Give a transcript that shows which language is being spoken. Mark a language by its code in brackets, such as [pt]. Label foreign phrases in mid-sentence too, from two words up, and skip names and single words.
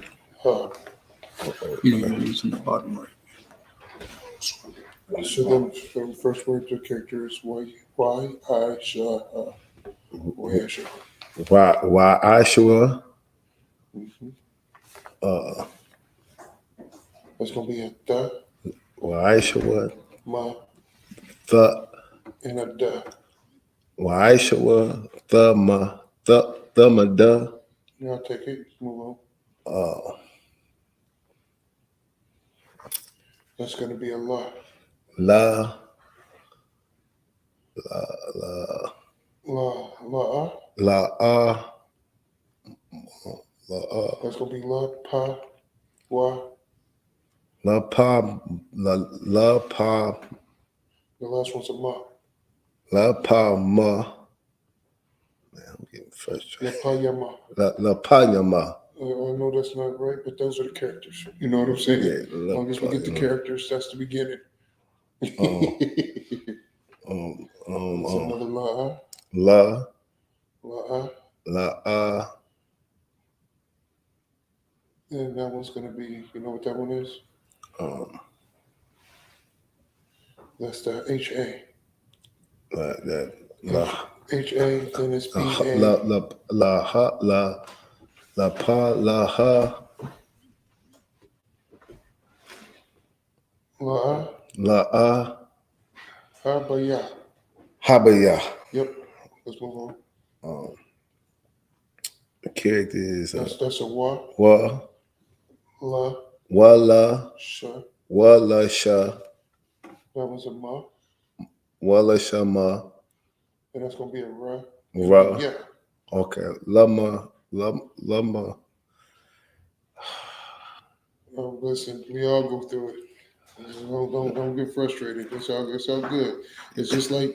[en] You're using the bottom right. So then the first word to character is Y-I-S-H-A. Why Ishua? That's going to be a da, Why Ishua? ma, The. and a da. Why Ishua? The ma. The ma da. Now take it. Move on. That's going to be a la. La. La. La. That's gonna be la pa wa. La pa la pa The last one's a ma. la pa ma. Man, I'm getting frustrated. La pa ya ma. La pa ya ma. I know that's not right, but those are the characters. You know what I'm saying? Yeah, As long as we get the characters, that's the beginning. It's another la. La La. la And that one's gonna be, you know what that one is? That's the H-A. that la H-A, then it's B-A. la ha la pa la ha La. Habaya. habaya. Yep. Let's move on. The character is That's a wa. La La. Sha. wala sha That was a ma. wala shama And that's gonna be a ra. ra. Yeah. Okay. Lama. Oh, listen, we all go through it. Don't get frustrated. It's all good. It's just like